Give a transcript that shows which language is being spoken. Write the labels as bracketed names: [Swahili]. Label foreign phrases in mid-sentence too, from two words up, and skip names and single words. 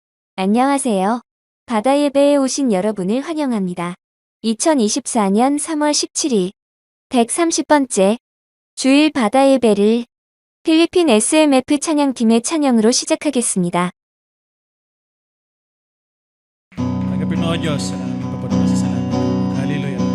[Korean] 안녕하세요. 바다 예배에 오신 여러분을 환영합니다. 2024년 3월 17일 130번째 주일 바다 예배를 필리핀 SMF 찬양팀의 찬양으로 시작하겠습니다. [Filipino] Tanggapin mo, Diyos, sa aming papanasasalamatan. Hallelujah.